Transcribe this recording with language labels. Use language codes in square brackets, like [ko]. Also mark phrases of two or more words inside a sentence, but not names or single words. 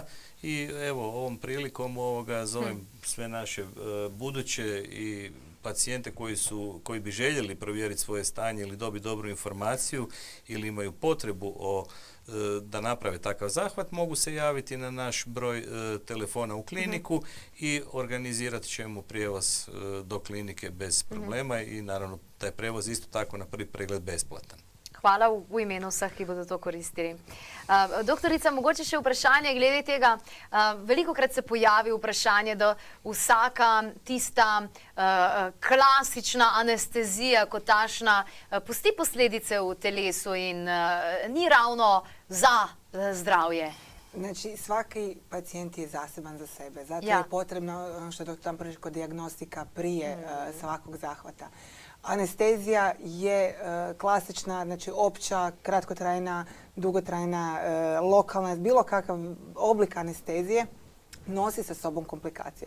[hr] I evo, ovom prilikom zovem sve naše buduće i pacijente koji bi željeli provjeriti svoje stanje ili dobiti dobru informaciju ili imaju potrebu da naprave takav zahvat, mogu se javiti na naš broj telefona u kliniku i organizirat ćemo prijevoz do klinike bez problema i naravno taj prijevoz isto tako na prvi pregled besplatan. [sl] Hvala v imenu vseh, ki bodo to koristili. Doktorica, mogoče še vprašanje glede tega. Velikokrat se pojavi vprašanje, da vsaka tista klasična anestezija kot tašna pusti posledice v telesu in ni ravno za zdravje. [hr] Znači, svaki pacijent je zaseban za sebe. Zato je potrebno, ono što je doktor Trampuš rekao, dijagnostika prije svakog zahvata. Anestezija je klasična, znači opća, kratkotrajna, dugotrajna, lokalna, bilo kakav oblik anestezije nosi sa sobom komplikacije.